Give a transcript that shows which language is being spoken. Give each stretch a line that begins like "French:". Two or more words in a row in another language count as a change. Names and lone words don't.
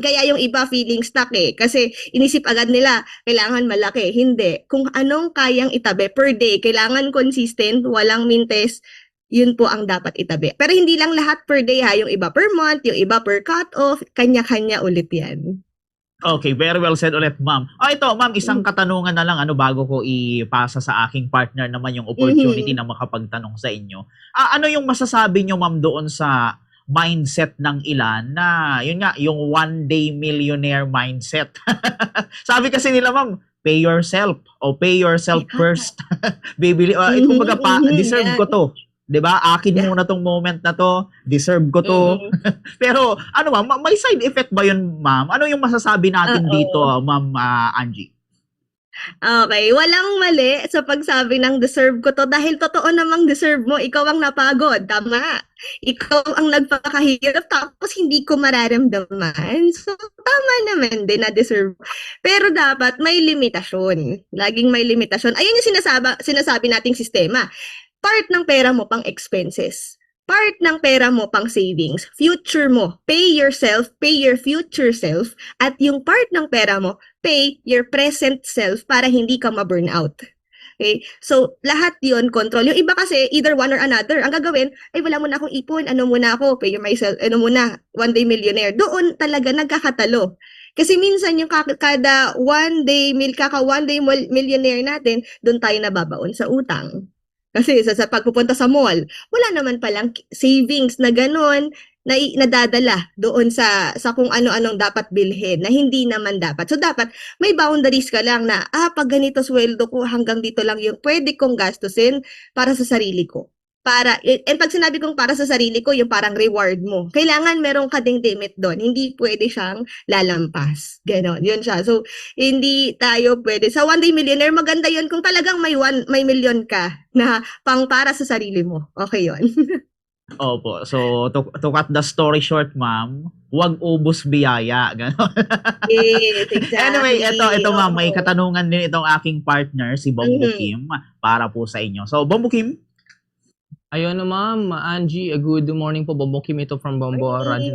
Filipino: Kaya yung iba feeling stuck kasi inisip agad nila, kailangan malaki. Hindi. Kung anong kayang itabi
English: per day,
Filipino: kailangan consistent, walang mintes, yun po ang dapat itabi. Pero hindi lang lahat
English: per day
Filipino: yung iba
English: per month,
Filipino: yung iba
English: per cut-off,
Filipino: kanya-kanya ulit yan. Okay,
English: very well said
Filipino: ulit, Ma'am. Ito, Ma'am, isang katanungan na lang bago ko ipasa sa aking partner naman yung opportunity na makapagtanong sa inyo. Ano yung masasabi nyo, Ma'am, doon sa mindset ng ilan na, yun nga, yung
English: one day millionaire mindset.
Filipino: Sabi kasi nila, ma'am,
English: pay yourself o pay yourself Yeah. first.
Filipino: Bibili, kumbaga deserve ko to. 'Di ba? Akin Yeah. muna tong moment na to, deserve ko to. Pero ano ma'am, may side effect ba yun, ma'am? Ano yung masasabi natin Oo. dito, ma'am Angie? Okay, walang mali sa pagsabi ng deserve ko to dahil totoo namang deserve mo. Ikaw ang napagod, tama. Ikaw ang nagpakahirap tapos hindi ko mararamdaman. So, tama naman din na deserve. Pero dapat may limitasyon. Laging may limitasyon. Ayun yung sinasabi nating sistema. Part ng pera mo pang expenses. Part ng pera mo pang savings. Future mo.
English: Pay yourself, pay your future self.
Filipino: At yung part ng pera mo,
English: pay your present self
Filipino: para hindi ka ma-burnout. Okay? So, lahat yon control. Yung iba kasi,
English: either one or another.
Filipino: Ang gagawin, ay wala muna akong ipon. Ano muna ako?
English: Pay myself.
Filipino: Ano muna?
English: One day millionaire.
Filipino: Doon talaga nagkakatalo. Kasi minsan yung kada
English: one day millionaire
Filipino: natin, doon tayo nababaon sa utang. Kasi sa pagpupunta sa mall, wala naman palang savings na gano'n na nadadala doon sa kung ano-anong dapat bilhin na hindi naman dapat. So dapat may boundaries ka lang na pag ganito sweldo ko hanggang dito lang yung pwede kong gastusin para sa sarili ko. And pag sinabi kong para sa sarili ko, yung parang reward mo. Kailangan meron ka ding limit doon. Hindi pwede siyang lalampas. Ganon, yun siya. So, hindi tayo pwede. Sa
English: one day millionaire,
Filipino: maganda yun kung talagang may million ka na pang para sa sarili mo. Okay yun. Opo.
English: So, to cut the story short,
Filipino: ma'am, huwag ubos biyaya. Ganon.
English: Yes, exactly.
Filipino: Anyway, ito ma'am, may Oo. katanungan din itong aking partner, si Bombo Kim, para po sa inyo. So, Bombo Kim, Ayun na ma'am, Angie,
English: good morning
Filipino: po. Bombo Kim ito from Bombo Morning.